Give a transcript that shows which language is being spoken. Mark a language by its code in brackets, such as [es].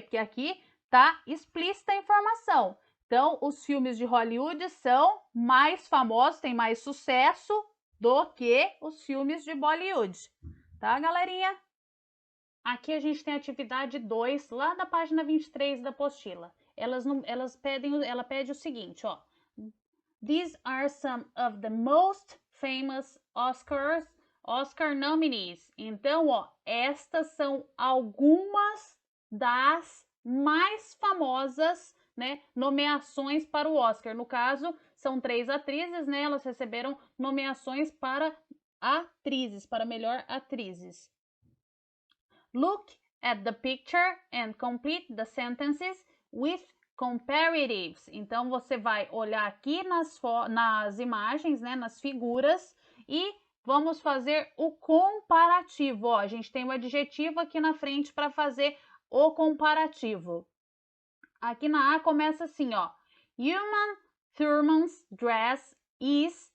[pt] Porque aqui tá explícita a informação. Então, os filmes de Hollywood são mais famosos, têm mais sucesso do que os filmes de Bollywood. Tá, galerinha? Aqui a gente tem a atividade 2, lá da página 23 da apostila. Ela pede o seguinte, ó. [en] These are some of the most famous Oscar nominees. [pt] Então, ó, estas são algumas das mais famosas, né, nomeações para o Oscar. No caso, são 3 atrizes, né? Elas receberam nomeações para atrizes, para melhor atrizes. [en] Look at the picture and complete the sentences with comparatives. [pt] Então, você vai olhar aqui nas imagens, né, nas figuras, e vamos fazer o comparativo. Ó, a gente tem o adjetivo aqui na frente para fazer o comparativo. Aqui na A começa assim, ó. [en] Uma Thurman's dress is.